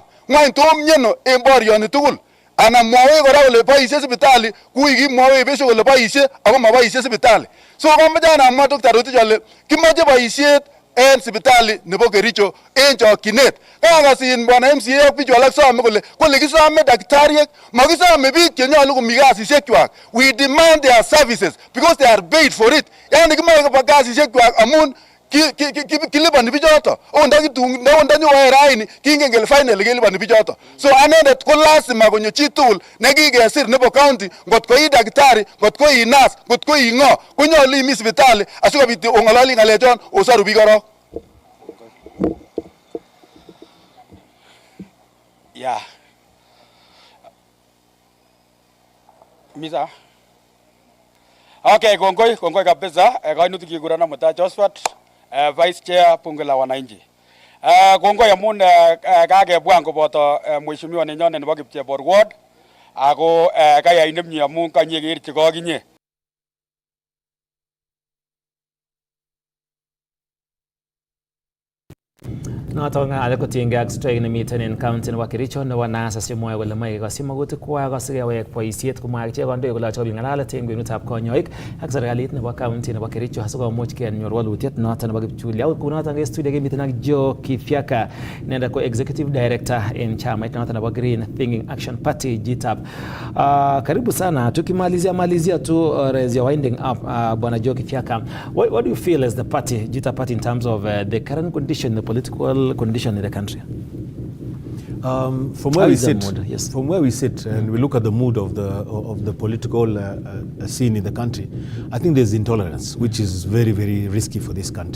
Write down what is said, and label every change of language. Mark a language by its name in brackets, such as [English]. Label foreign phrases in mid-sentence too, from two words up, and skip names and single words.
[Kipsigis] Ng'wany tom myeno en borioni tugul. Anan mwawech kora kole boisie sipitali kui kimwawech besho kole boisie ako maboisie sipitali. So kamache amwa Dr. Rotich ale kimache boisiet en sipitali nebo Kericho en chokchinet. Kakasin bwana MCA ak bichu alak some kole kisome daktariek, makisome biik chenyolu komi kasisiekchwak. [English] We demand their services because they are paid for it. [Kipsigis] Yani kimoe koba kasisiekchwak amun kilipani bichoto. Ndanyowae raini kingen kele finally kelipani bichoto. So anendet ko lazima konyo chitugul nekikesir nebo county, ngotko ii daktari, ngotko ii nurse, ngotko ii ng'o, konyolu imi sipitali asikobit ong'ololi ng'alechon osaru biik korok. Yeah. Misa. Okay, kongoi kabisa. Kainutik kigurana Mutai Josphat, [English] Vice Chair [Swahili] bunge la wananchi. [Kipsigis] Kongoi amun kakebwan koboto mheshimiwa nenyonet nebo Kipchebor Ward ako kayai nemie amun kanyekerchi kokinye. Noton ng'ale kotiengei ak strike nemiten en county nebo Kericho nebo NASA simwoe kole moe kekosyi magutikwak asikewek boisiet komwa ichek kandoik kole achobin ng'alalet en kwenutab konyoik ak serikalit nebo county nebo Kericho asikomuch kenyor walutiet noton nebo kipchulya. Kunoton en studio kemiten ak Joe Kifyaka, inendet ko [English] executive director [Kipsigis] en chamait noton nebo Green Thinking Action Party GTAP. [Swahili] Karibu sana, tukimalizia tu [English] as you're winding up, bwana Joe Kifyaka, what do you feel as the party, GTAP party, in terms of the current condition, the political condition in the country? From where we sit, and we look at the mood of the political scene in the country, I think there's intolerance, which is very, very risky for this country.